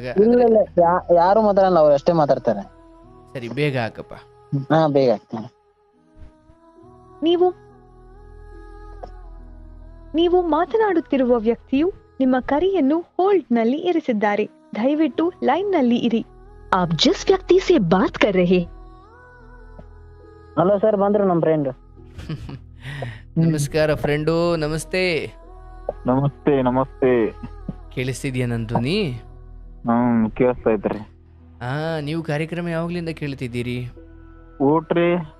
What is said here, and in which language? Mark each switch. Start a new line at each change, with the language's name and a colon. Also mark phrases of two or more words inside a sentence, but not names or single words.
Kannada: ಯಾರು ಮಾತಾಡಲ್ಲ, ಅವ್ರು ಅಷ್ಟೇ ಮಾತಾಡ್ತಾರೆ. ಸರಿ, ಬೇಗ ಹಾಕಪ್ಪ. ಬೇಗ ಹಾಕ್ತೀನಿ. ನೀವು ನೀವು ಮಾತನಾಡುತ್ತಿರುವ ವ್ಯಕ್ತಿಯು ನಿಮ್ಮ ಕರೆಯನ್ನು ಹೋಲ್ಡ್ ನಲ್ಲಿ ಇರಿಸಿದ್ದಾರೆ. ದಯವಿಟ್ಟು ಲೈನ್ ನಲ್ಲಿ ಇರಿ.
Hindi: आप जिस व्यक्ति से बात कर रहे
Kannada: ಹಲೋ ಸರ್, ಬಂದ್ರು ನಮ್ ಫ್ರೆಂಡ್. ನಮಸ್ಕಾರ ಫ್ರೆಂಡು, ನಮಸ್ತೆ. ನಮಸ್ತೆ ನಮಸ್ತೆ. ಕೇಳಿಸ್ತಿದ್ಯಾ ನನ್ನ ಧ್ವನಿ? ಕೇಳಿಸ್ತಾ ಇದ್ರಿ. ನೀವು ಕಾರ್ಯಕ್ರಮ ಯಾವಾಗ್ಲಿಂದ ಕೇಳ್ತಿದ್ದೀರಿ? ಊಟ್ರಿ?